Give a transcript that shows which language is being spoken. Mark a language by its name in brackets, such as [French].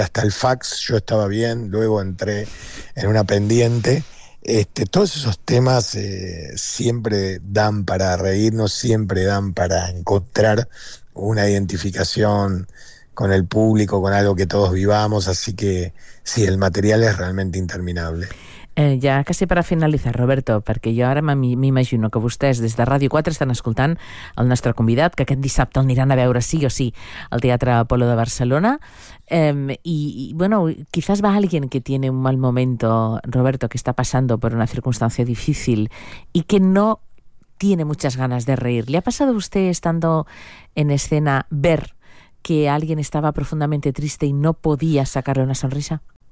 [Spanish] Hasta el fax yo estaba bien, luego entré en una pendiente. Todos esos temas siempre dan para reírnos, siempre dan para encontrar una identificación con el público, con algo que todos vivamos, así que sí, el material es realmente interminable. [Catalan] Ja quasi per a finalitzar, Roberto, perquè jo ara m'imagino que vostès des de Ràdio 4 estan escoltant el nostre convidat, que aquest dissabte el aniran a veure sí o sí al Teatre Apolo de Barcelona. [Spanish] I, bueno, quizás va alguien que tiene un mal momento, Roberto, que está pasando por una circunstancia difícil y que no tiene muchas ganas de reír. ¿Le ha pasado a usted, estando en escena, ver que alguien estaba profundamente triste y no podía sacarle una sonrisa?